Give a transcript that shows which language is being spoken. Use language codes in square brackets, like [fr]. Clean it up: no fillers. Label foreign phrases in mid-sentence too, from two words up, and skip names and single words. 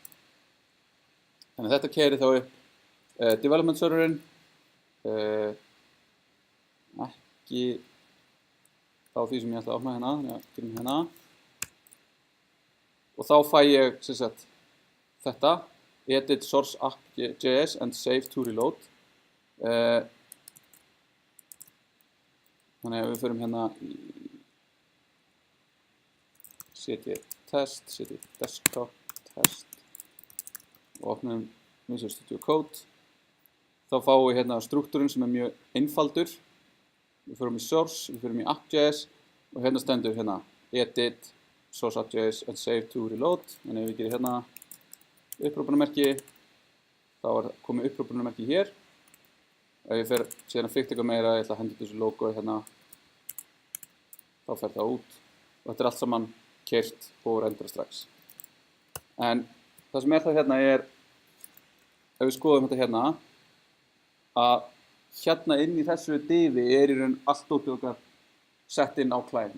[is] Þannig að þetta keyrir þá upp development serverinn, ekki á því sem ég ætla að opna hérna, þannig að gerum hérna. Og þá fæ ég sem sagt þetta, [en] edit source app.js and save to reload. [is] Þannig að við förum hérna í cd test, cd desktop test og opnum Visual Studio Code. Þá fáum við hérna struktúrinn sem mjög einfaldur. Við förum í source, við förum í app.js og hérna stendur hérna [en] edit, source app.js and save to reload. [is] Þannig ef við gerum hérna upprópunarmerki, þá er komið upprópunarmerki hér. Ef ég fer síðan að fikta eitthvað meira, ég ætla að henda þessu logo hérna, þá fer það út og þetta er allt saman keyrt og rendra strax. En það sem er það hérna er, ef við skoðum þetta hérna, að hérna inn í þessu divi er í raun allt dótið okkar sett inn á clientinu.